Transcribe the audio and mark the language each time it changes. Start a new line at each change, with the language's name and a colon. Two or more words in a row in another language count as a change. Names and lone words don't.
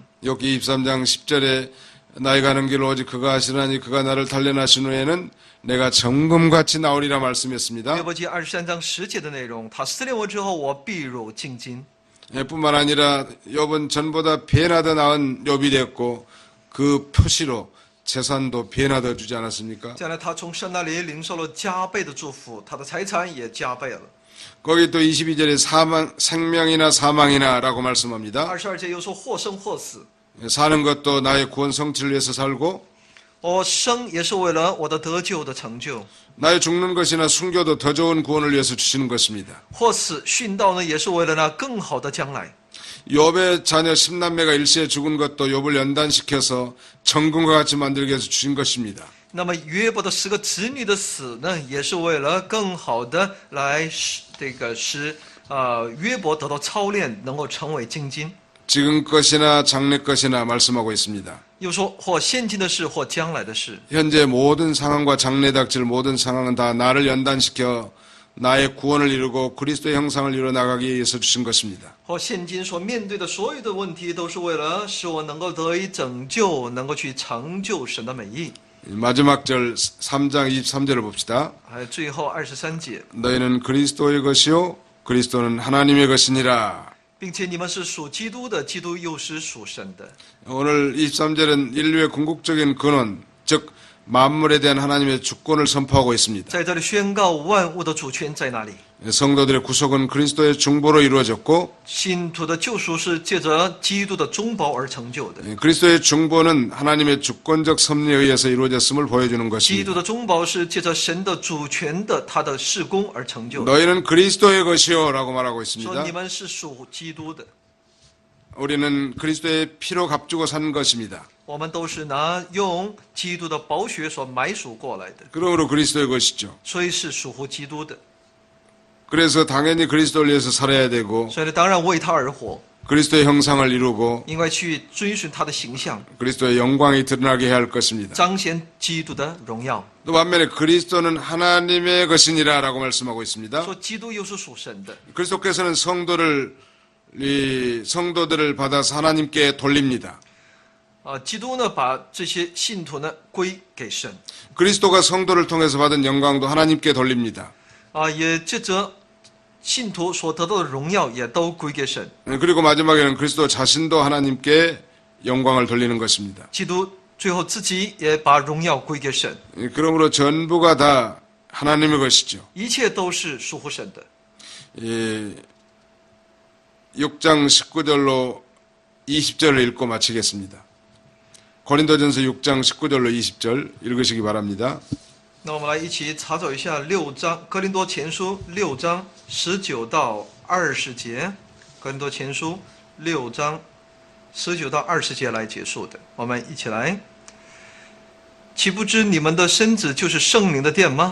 Korean: 욥기 23장 10절에 나의 가는 길을 오직 그가 하시나니 그가 나를 단련하신 후에는 내가 정금같이 나오리라
Chinese: 约
Korean: 말씀했습니다.
Chinese: 伯记23章10节的内容，他试炼我之后，我必如金金。
Korean: 뿐만 아니라 욥은 전보다 배나 더 나은 욥이 됐고 그 표시로 재산도 배나 더 주지 않았습니까?
Chinese: 将来他从神那里领受了加倍的祝福，他的财产也加倍了。
Korean: 거기 또 22절에 생명이나 사망이나 라고 말씀합니다.
Chinese: 22 节又说或生或死，
Korean: 사는 것도 나의 구원 성취를 위해서 살고
Chinese: 我生也是为了我的得救的成就，
Korean: 나의 죽는 것이나 순교도 더 좋은 구원을 위해서 주시는 것입니다.
Chinese: 或死殉道呢，也是为了那更好的将来。
Korean: 욥의 자녀 10남매가 일시에 죽은 것도 욥을 연단시켜서 정금과 같이 만들기 위해서 주신 것입니다.
Chinese: 那么约伯的10个子女的死呢，也是为了更好的来使约伯得到操练，能够成为精金。
Korean: 지금 것이나 장래 것이나 말씀하고 있습니다.
Chinese: 又说或现今的事，或将来的事。
Korean: 현재 모든 상황과 장래 닥칠 모든 상황은 다 나를 연단시켜 나의 구원을 이루고 그리스도의 형상을 이루어 나가기 위해서 주신 것입니다.
Chinese: 或现今所面对的所有的问题，都是为了使我能够得以拯救，能够去成就神的美意。
Korean: 마지막 절 3장 23절을 봅시다.
Chinese: 还有最后23节，
Korean: 너희는 그리스도의 것이요 그리스도는 하나님의 것이니라.
Chinese: 并且你们是属基督的，基督又是属神的。
Korean: 오늘 23절은 인류의 궁극적인 근원, 즉 만물에 대한 하나님의 주권을 선포하고 있습니다.
Chinese: 在这里宣告万物的主权在哪里？
Korean: 성도들의 구속은 그리스도의 중보로 이루어졌고
Chinese: 信徒的救赎是借着基督的中保而成就的。
Korean: 그리스도의 중보는 하나님의 주권적 섭리에 의해서 이루어졌음을 보여주는
Chinese: 基督
Korean: 것입니다.
Chinese: 的中保是借着神的主权的他的事工而成就的。
Korean: 너희는 그리스도의 것이요 라고 말하고
Chinese: 说
Korean: 있습니다.
Chinese: 你们是属基督的，
Korean: 우리는 그리스도의 피로 값주고 산 것입니다.
Chinese: 我们都是用基督的宝血所买赎过来的，
Korean: 그러므로 그리스도의 것이죠.
Chinese: 所以是属乎基督的。
Korean: 그래서 당연히 그리스도를 위해서 살아야 되고
Chinese: 所以呢，当然为他而活，
Korean: 그리스도의 형상을 이루고
Chinese: 因为去追寻他的形象，
Korean: 그리스도의 영광이 드러나게 해야 할 것입니다.
Chinese: 彰显基督的荣耀。
Korean: 또 반면에 그리스도는 하나님의 것이니라라고 말씀하고 있습니다.
Chinese: 说基督又是属神的，
Korean: 그리스도께서는 성도들을 받아서 하나님께 돌립니다.
Chinese: 基督呢把这些信徒呢归给神，
Korean: 그리스도가 성도를 통해서 받은 영광도 하나님께 돌립니다.
Chinese: 也借着信徒所得到的荣耀也都归给神。
Korean: 그리고 마지막에는 그리스도 자신도 하나님께 영광을 돌리는 것입니다.
Chinese: 基督最后自己也把荣耀归给神，
Korean: 그러므로 전부가 다 하나님의 것이죠.
Chinese: 一切都是属乎神的。
Korean: 6장 19절로 20절을 읽고 마치겠습니다. 고린도전서 6장 19절로 20절 읽으시기 바랍니다.
Chinese: 那我们来一起查找一下哥林多前书6章19到20节，哥林多前书6章19到20节来结束的。我们一起来。岂不知你们的身子就是圣灵的殿吗？